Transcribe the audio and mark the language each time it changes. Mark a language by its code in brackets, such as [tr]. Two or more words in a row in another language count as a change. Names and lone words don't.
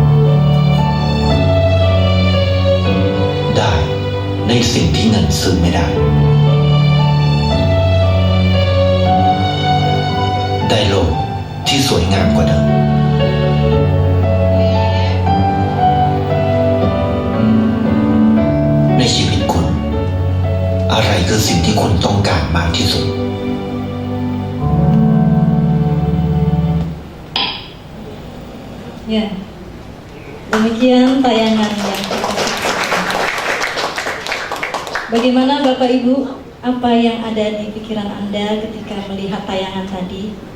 [th] ได้ในสิ่งที่เงินซื้อไม่ได้ได้โลกที่สวยงามกว่าเดิมในชีวิตคุณอะไรคือสิ่งที่คุณต้องการมากที่สุด [id] Ya, demikian tayangan yang kita saksikan. Bagaimana Bapak Ibu, apa yang ada di pikiran Anda ketika melihat tayangan tadi?